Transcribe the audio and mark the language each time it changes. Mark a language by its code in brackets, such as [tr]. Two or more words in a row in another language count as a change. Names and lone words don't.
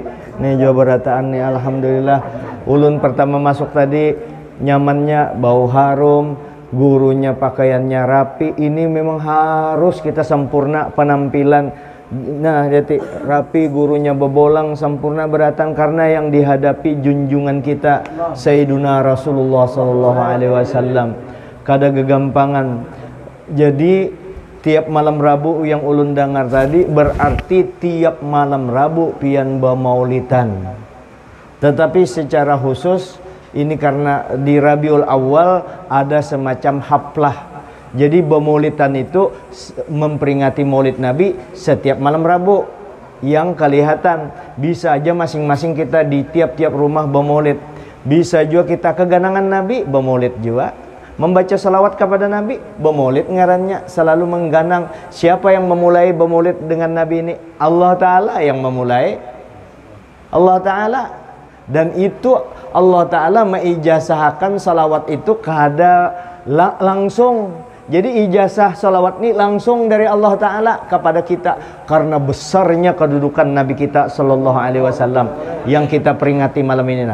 [bjn] Nih jawab berataan nih, alhamdulillah. Ulun pertama masuk tadi nyamannya, bau harum, gurunya pakaiannya rapi. [id] Ini memang harus kita sempurna penampilan. Nah jadi rapi, gurunya bebolang sempurna beratan karena yang dihadapi junjungan kita Sayyiduna Rasulullah [ar] صلى الله عليه وسلم. [bjn] Kada gegampangan. Jadi tiap malam Rabu yang ulun dengar tadi berarti tiap malam Rabu pian bamaulitan. [id] Tetapi secara khusus ini karena di Rabiul Awal ada semacam haflah. Jadi bamaulitan itu memperingati Maulid Nabi setiap malam Rabu. Yang kelihatan bisa aja masing-masing kita di tiap-tiap rumah bamaulid. Bisa juga kita keganangan Nabi bamaulid juga. Membaca salawat kepada Nabi, bamaulid ngarannya, selalu mengganang. Siapa yang memulai bamaulid dengan Nabi ini? Allah Ta'ala yang memulai. Allah Ta'ala. Dan itu Allah Ta'ala mengijazahkan salawat itu kepada langsung. Jadi ijazah salawat ini langsung dari Allah Ta'ala kepada kita, karena besarnya kedudukan Nabi kita [ar] صلى الله عليه وسلم [id] yang kita peringati malam ini.